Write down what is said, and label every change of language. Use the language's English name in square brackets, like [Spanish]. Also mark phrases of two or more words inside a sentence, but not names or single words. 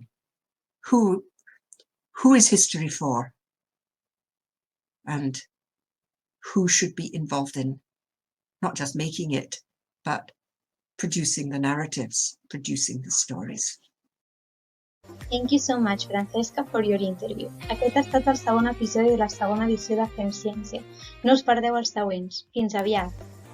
[English] Who is history for? And who should be involved in not just making it, but producing the narratives, producing the stories. Thank you so much, Francesca, for your interview. [Catalan] Aquest ha estat el segon episodi de la segona edició de Fem Ciència. No us perdeu els següents. Fins aviat!